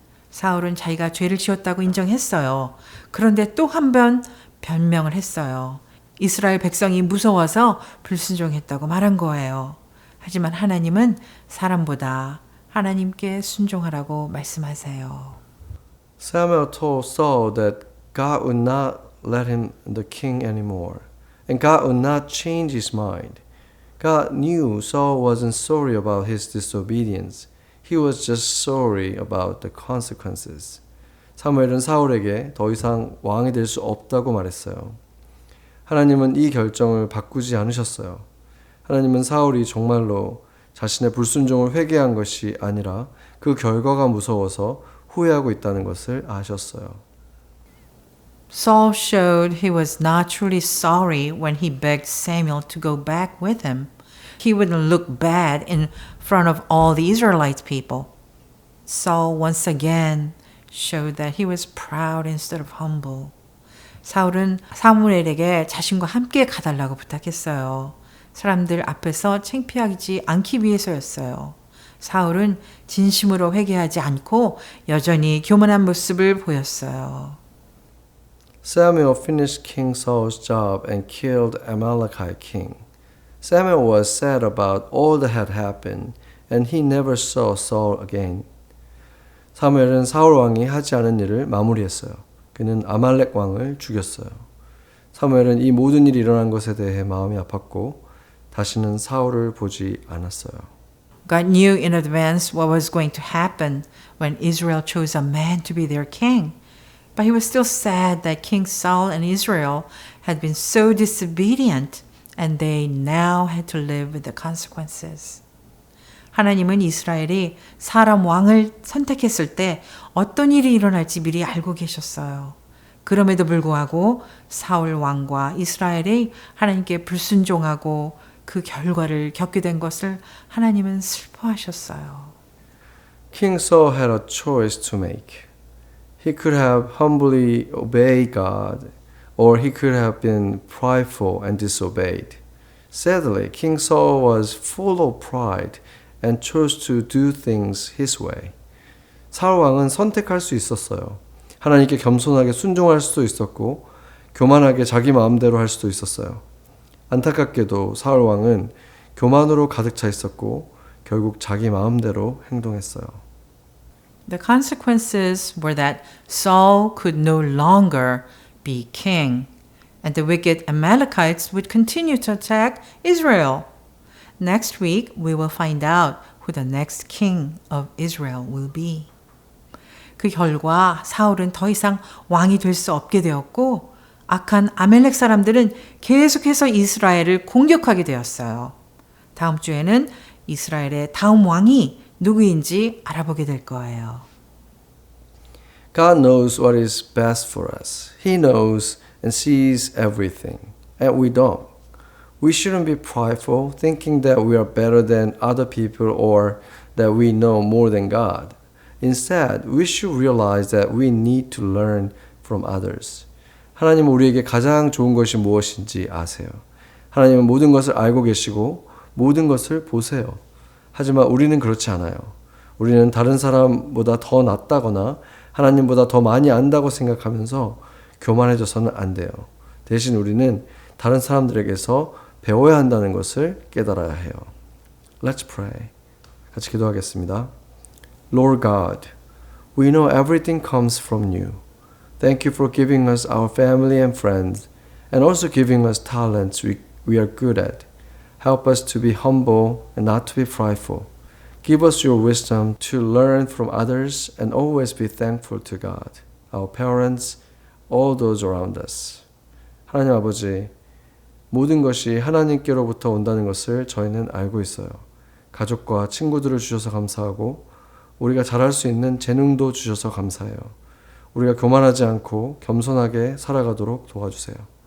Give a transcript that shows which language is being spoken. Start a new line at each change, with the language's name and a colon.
Korean: 사울은 자기가 죄를 지었다고 인정했어요. 그런데 또 한 번 변명을 했어요. 이스라엘 백성이 무서워서 불순종했다고 말한 거예요. 하지만 하나님은 사람보다 하나님께 순종하라고 말씀하세요.
English: Samuel told Saul that God would not let him the king anymore, and God would not change his mind. God knew Saul wasn't sorry about his disobedience. He was just sorry about the consequences.
Korean: 사무엘은 사울에게 더 이상 왕이 될 수 없다고 말했어요. 하나님은 이 결정을 바꾸지 않으셨어요. 하나님은 사울이 정말로 자신의 불순종을 회개한 것이 아니라 그 결과가 무서워서 후회하고 있다는 것을 아셨어요.
English: Saul showed he was not truly sorry when he begged Samuel to go back with him. He wouldn't look bad in front of all the Israelite people. Saul once again showed that he was proud instead of humble.
Korean: 사울은 사무엘에게 자신과 함께 가달라고 부탁했어요. 사람들 앞에서 창피하지 않기 위해서였어요. 사울은 진심으로 회개하지 않고 여전히 교만한 모습을 보였어요.
English: Samuel finished King Saul's job and killed Amalekite king. Samuel was sad about all that had happened, and he never saw Saul again.
Korean: 사무엘은 사울 왕이 하지 않은 일을 마무리했어요. 그는 아말렉 왕을 죽였어요. 사무엘은 이 모든 일이 일어난 것에 대해 마음이 아팠고 다시는 사울을 보지 않았어요.
English: God knew in advance what was going to happen when Israel chose a man to be their king. But he was still sad that King Saul and Israel had been so disobedient and they now had to live with the consequences.
Korean: 하나님은 이스라엘이 사람 왕을 선택했을 때 어떤 일이 일어날지 미리 알고 계셨어요. 그럼에도 불구하고 사울 왕과 이스라엘이 하나님께 불순종하고 그 결과를 겪게 된 것을 하나님은 슬퍼하셨어요.
English: King Saul had a choice to make. He could have humbly obeyed God, or he could have been prideful and disobeyed. Sadly, King Saul was full of pride and chose to do things his way.
Korean: 사울 왕은 선택할 수 있었어요. 하나님께 겸손하게 순종할 수도 있었고 교만하게 자기 마음대로 할 수도 있었어요. 안타깝게도 사울 왕은 교만으로 가득 차 있었고 결국 자기 마음대로 행동했어요.
English: The consequences were that Saul could no longer be king, and the wicked Amalekites would continue to attack Israel. Next week, we will find out who the next king of Israel will be.
Korean: 그 결과 사울은 더 이상 왕이 될 수 없게 되었고 악한 아멜렉 사람들은 계속해서 이스라엘을 공격하게 되었어요. 다음 주에는 이스라엘의 다음 왕이 누구인지 알아보게 될 거예요.
English: God knows what is best for us. He knows and sees everything, and we don't. We shouldn't be prideful, thinking that we are better than other people or that we know more than God. Instead, we should realize that we need to learn from others.
Korean: 하나님은 우리에게 가장 좋은 것이 무엇인지 아세요. 하나님은 모든 것을 알고 계시고 모든 것을 보세요. 하지만 우리는 그렇지 않아요. 우리는 다른 사람보다 더 낫다거나 하나님보다 더 많이 안다고 생각하면서 교만해져서는 안 돼요. 대신 우리는 다른 사람들에게서 배워야 한다는 것을 깨달아야 해요.
English: Let's pray.
Korean: 같이 기도하겠습니다.
English: Lord God, we know everything comes from you. Thank you for giving us our family and friends, and also giving us talents we are good at. Help us to be humble and not to be prideful. Give us your wisdom to learn from others and always be thankful to God, our parents, all those around us.
Korean: 하나님 아버지, 모든 것이 하나님께로부터 온다는 것을 저희는 알고 있어요. 가족과 친구들을 주셔서 감사하고 우리가 잘할 수 있는 재능도 주셔서 감사해요. 우리가 교만하지 않고 겸손하게 살아가도록 도와주세요.